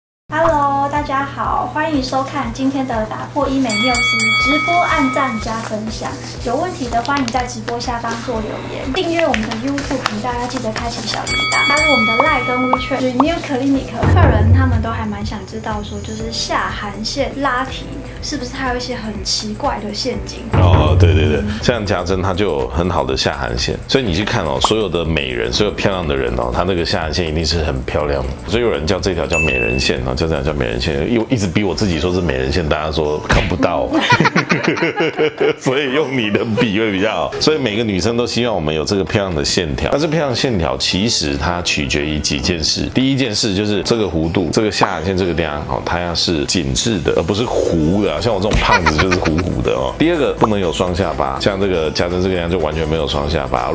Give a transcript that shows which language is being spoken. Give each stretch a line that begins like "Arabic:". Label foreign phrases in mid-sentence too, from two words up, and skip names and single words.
Chinese: Hello， 大家好，歡迎收看今天的打破醫美謬思直播，按讚加分享。有問題的歡迎在直播下方做留言，訂閱我們的 YouTube 頻道，要記得開啟小鈴鐺，加入我們的 LINE 跟 WeChat Renew Clinic。客人他們都還蠻想知道說，就是下頜線拉提是不是還有一些很奇怪的陷阱？哦，对对对，像家珍她就有很好的下頜線，所以你去看哦，所有的美人，所有漂亮的人哦，她那个下頜線一定是很漂亮的，所以有人叫这条叫美人線哦。就这樣叫美人線，又一直逼我自己說是美人線，大家說看不到，所以用你的比會比較好。所以每個女生都希望我們有這個漂亮的線條。但是漂亮的線條其實它取決於幾件事。第一件事就是這個弧度，這個下頜線這個地方哦，它要是緊緻的，而不是糊的。像我這種胖子就是糊糊的哦。第二個不能有雙下巴，像這個家珍這個樣就完全沒有雙下巴。